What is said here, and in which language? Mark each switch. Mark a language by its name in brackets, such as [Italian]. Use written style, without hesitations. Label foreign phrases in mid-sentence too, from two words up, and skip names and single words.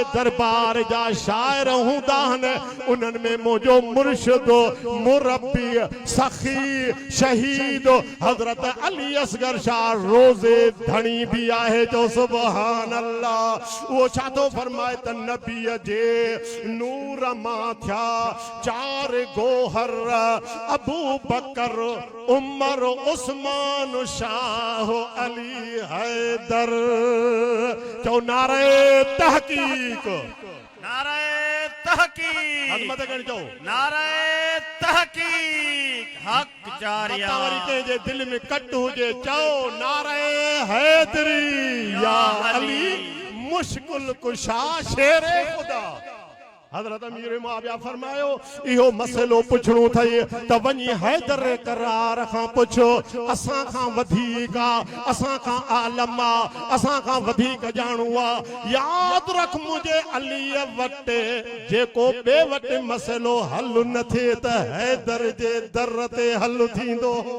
[Sindhi] दरबार जा शाइर हूंदा आहिनि उन्हनि में मुंहिंजो मुर्शिद मुरब्बी सखी शहीद हज़रत अली असगर शाह रोज़े धणी बि आहे जो [Arabic] سبحان الله [Sindhi] उहो छा थो फरमाए त नबीअ जे नूर मां थिया चार गोहर अबू बकर उमर उस्मान शाह अली हैदर चो नारे तहकीक नारे तहकीक मत कर चो नारे तहकीक हक़ चार यार के जे दिल में कट हुजे चो नारे हैदरी [Urdu] یا علی مشکل کشا [Sindhi] शेरे खुदा हज़रत अमीर मुआविया फरमायो इहो मसइलो पुछणो थई त वञी हैदर करार खां पुछो असां खां वधीक असां खां आलम असां खां वधीक ॼाणू आहे यादि रख मुंहिंजे अलीअ वटि जेको ॿिए वटि मसइलो हल न थिए त हैदर जे दर ते हल थींदो